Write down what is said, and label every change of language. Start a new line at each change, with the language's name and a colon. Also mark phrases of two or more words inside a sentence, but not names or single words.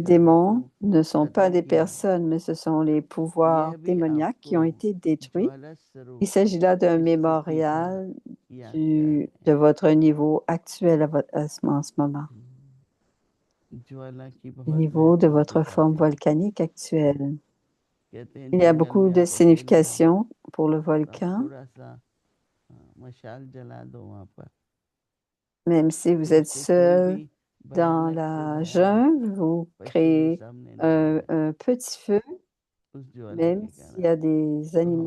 Hindi: संस्कारों
French: démons
Hindi: को
French: ne sont pas
Hindi: खत्म
French: des
Hindi: किया।
French: personnes, mais ce sont les pouvoirs
Hindi: यह भी
French: démoniaques
Hindi: आपको
French: qui ont été détruits.
Hindi: ज्वाला
French: Il
Hindi: स्वरूप
French: s'agit là d'un
Hindi: इस स्थिति पर
French: mémorial de votre niveau actuel en ce moment, le niveau de votre forme volcanique actuelle. Il y a beaucoup de significations pour le volcan. Même si vous êtes seul dans la jungle, vous créez un petit feu, même s'il y a des animaux.